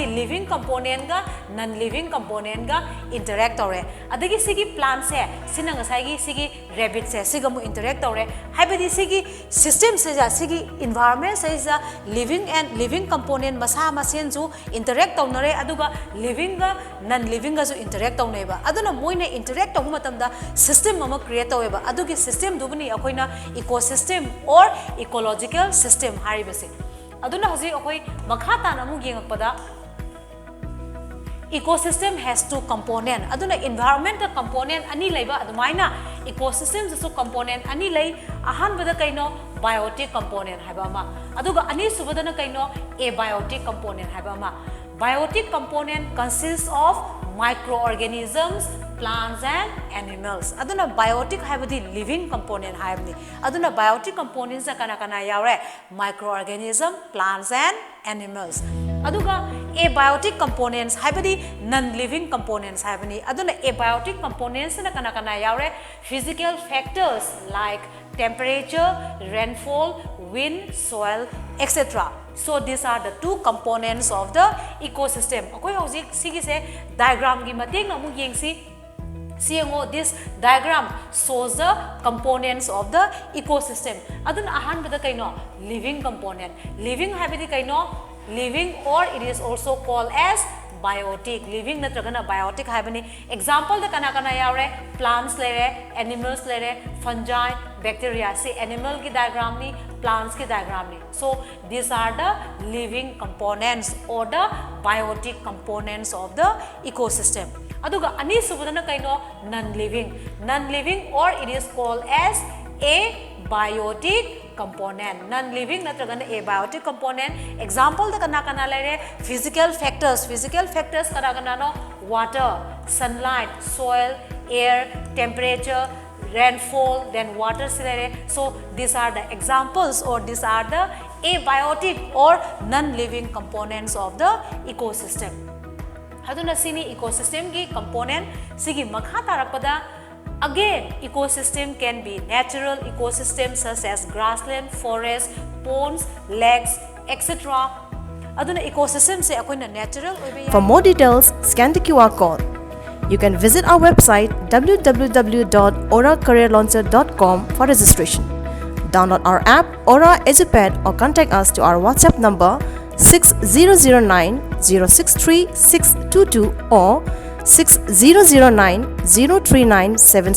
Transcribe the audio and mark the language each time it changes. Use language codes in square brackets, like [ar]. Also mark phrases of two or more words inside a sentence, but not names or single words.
[en] living component [mni] ga [en] non living component [mni] ga interact ore adagi sigi plant se sina ngasai gi sigi rabbit se siga mu interact ore haibadi sigi system se ja sigi environment se ja [en] living component [mni] masa masen ju interact tawnare aduga living ga [en] non living [mni] ga ju interact tawnai ba aduna moina interact tawu matamda system ama create taweba adugi system dubni akoina [en] ecosystem or ecological system [mni] haribase aduna hoji akoi makha ta namu yengakpada [en] ecosystem has two component [mni] aduna [en] environmental component [mni] ani laiba adumaina ecosystem su component ani lai ahan bada kaino [en] biotic component [mni] haiba ma aduga ani subadana kaino [en] abiotic component [mni] haiba ma [en] biotic component consists of microorganisms, plants and animals. [mni] Aduna biotic haibadi [en] living component [mni] haibni. [en] Aduna biotic components [mni] kana yaure [en] microorganism, plants and animals. Aduga abiotic components haibadi non-living components haibni. Aduna abiotic components [mni] na kana yaure [en] physical factors like temperature, rainfall, wind, soil, etc. So these are the two components of the ecosystem. [mni] Akoi hojik sigi se diagram gi matek na mu yengsi siengo [en] this diagram shows the components of the ecosystem. [mni] Adun ahan bada kaino living component. [en] Living [mni] habidi kaino [en] living or it is also called as biotic. [mni] Living natragana biotic habani example the kana yaure plants lere animals lere [en] fungi bacteria [mni] se animal ki diagram ni plants ki diagram ni. [en] So these are the living components or the biotic components of the ecosystem. [mni] aduga ani subadana kaino [en] non-living or it is called as abiotic component. Non-living natragana abiotic component. [mni] Example da kana kana lere [en] physical factors [mni] kada kana no [en] water, sunlight, soil, air, temperature, rainfall, then water silere. So these are the examples or these are the abiotic or non-living components of the ecosystem. [mni] Haduna sini ecosystem ki component sigi makha tarapada. [en] Again, ecosystem can be natural ecosystems such as grassland, forest, ponds, lakes, etc. [mni] Aduna ecosystem se akoina natural. [en] For more details, scan the QR code. You can visit our website www.auracareerlauncher.com for registration. Download our app Aura EduPad or contact us to our WhatsApp number 6009-063-622 or 6009-039-770.